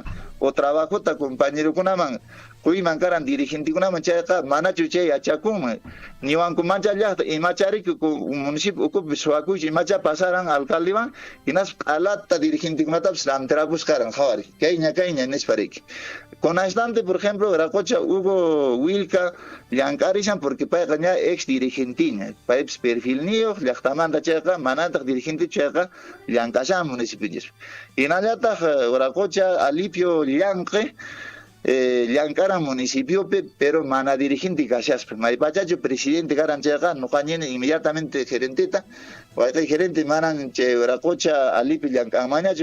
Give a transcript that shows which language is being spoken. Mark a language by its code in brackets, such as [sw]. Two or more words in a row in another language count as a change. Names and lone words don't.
[qu] o trabajota compañerokunaman quyman karan dirigentekunaman chayqa manachu chay achakunman niwankumancha llaqta imachariku municipio ukupi suwakuychu imacha pasaran alcaldewan hinas alata dirigentekunatapas ramtirapusqaran qhawari kayña nispariki con instante [es] por ejemplo [qu] Racocha Hugo Wilca llankarishan porque payqa ña ex dirigentiña paypis perfil niyoq llaqtamanta chayqa manataq dirigente chayqa llankashan municipio hinallataq Racocha Alipio Llanqe Llankaran municipiope pero mana dirigente kashaspa maypachachu presidente karan chayqa nuqañini inmediatamente gerenteta wayqay gerente manan chay Racocha Alipi Llankanmañachu